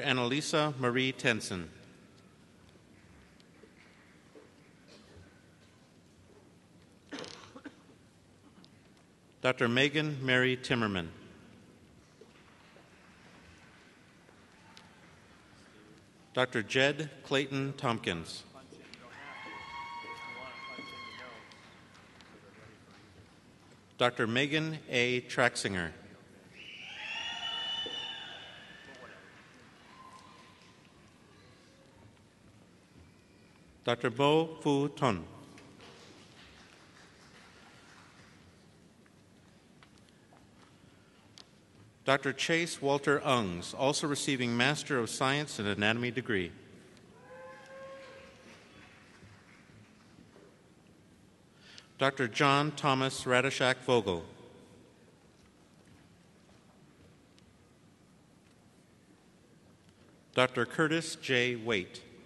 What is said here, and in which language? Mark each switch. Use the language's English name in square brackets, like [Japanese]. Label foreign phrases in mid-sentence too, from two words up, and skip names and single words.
[English] Annalisa Marie Tenson. Dr. Megan Mary Timmerman. Dr. Jed Clayton Tompkins. Dr. Megan A. Traxinger. Dr. Bo Fu Ton. Dr. Chase Walter Ungs, also receiving Master of Science in Anatomy degree. Dr. John Thomas Radishak Vogel. Dr. Curtis J. Waite.